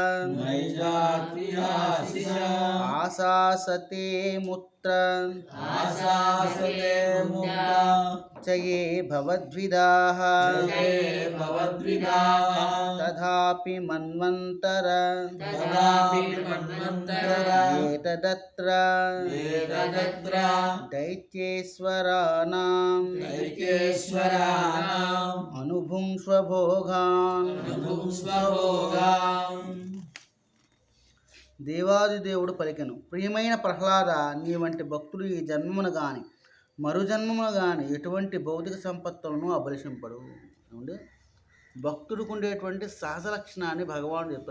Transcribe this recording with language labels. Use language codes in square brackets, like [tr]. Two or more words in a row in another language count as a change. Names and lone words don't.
[sa] आशासते मुत्र चये भवद्विदाः तथापि मन्वन्तर एतदत्र दैत्येश्वराणाम् अनुभुङ्क्ष्व भोगान् [te] దేవాదిదేవుడు పలికెను, ప్రియమైన ప్రహ్లాద, నీ వంటి భక్తుడు ఈ జన్మమును గాని మరు జన్మమును గాని ఎటువంటి భౌతిక సంపత్తులను అభిలషింపడు. ఏమండి, భక్తుడికి ఉండేటువంటి సహజ లక్షణాన్ని భగవానుడు చెప్తాడు.